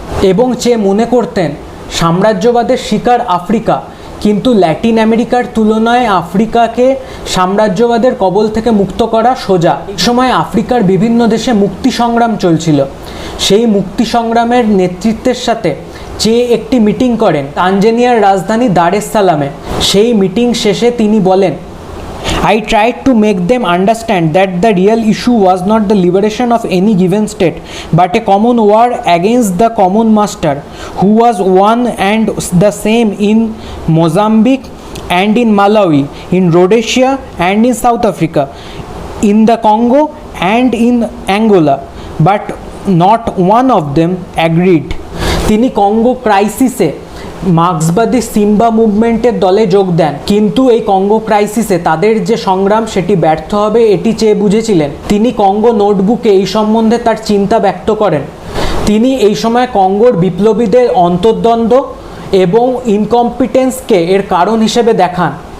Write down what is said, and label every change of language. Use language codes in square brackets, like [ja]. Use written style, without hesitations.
[bn] এবং চে মনে করতেন সাম্রাজ্যবাদের শিকার আফ্রিকা, কিন্তু ল্যাটিন আমেরিকার তুলনায় আফ্রিকাকে সাম্রাজ্যবাদের কবল থেকে মুক্ত করা সোজা। এই সময় আফ্রিকার বিভিন্ন দেশে মুক্তি সংগ্রাম চলছিল। সেই মুক্তি সংগ্রামের নেতৃত্বের সাথে চে একটি মিটিং করেন তানজানিয়ার রাজধানী দার এস সালামে। সেই মিটিং শেষে তিনি বলেন, [en] I tried to make them understand that the real issue was not the liberation of any given state, but a common war against the common master, who was one and the same in Mozambique and in Malawi, in Rhodesia and in South Africa, in the Congo and in Angola, but not one of them agreed. [bn] তিনি Congo ক্রাইসিসে মার্ক্সবাদী Simba মুভমেন্টের দলে যোগ দেন, কিন্তু এই Congo ক্রাইসিসে তাদের যে সংগ্রাম সেটি ব্যর্থ হবে এটি চেয়ে বুঝেছিলেন। তিনি কঙ্গো নোটবুকে এই সম্বন্ধে তার চিন্তা ব্যক্ত করেন। তিনি এই সময় কঙ্গোর বিপ্লবীদের অন্তর্দ্বন্দ্ব এবং ইনকম্পিটেন্সকে এর কারণ হিসেবে দেখান।